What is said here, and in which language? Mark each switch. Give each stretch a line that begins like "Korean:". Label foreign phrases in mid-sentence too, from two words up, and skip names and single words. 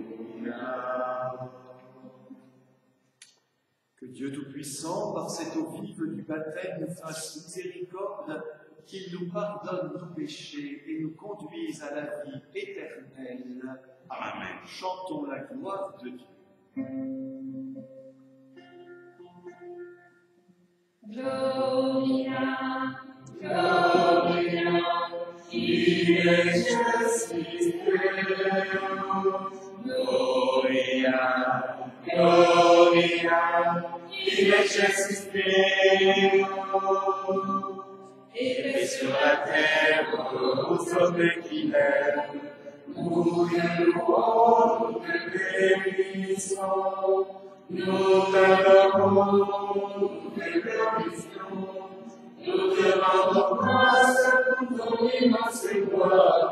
French: Que Dieu Tout-Puissant, par cette eau vive du baptême, nous fasse miséricorde, qu'il nous pardonne nos péchés et nous conduise à la vie éternelle. Amen. Chantons la gloire de Dieu.
Latin: Gloria, Gloria, in excelsis Deo. Gloria, Gloria,
French: il est ressuscité. Et fait sur la terre au sommet qu'il est. Nous te louons, nous te bénissons, nous t'adorons, nous te glorifions, nous te rendons grâce pour ton immense gloire.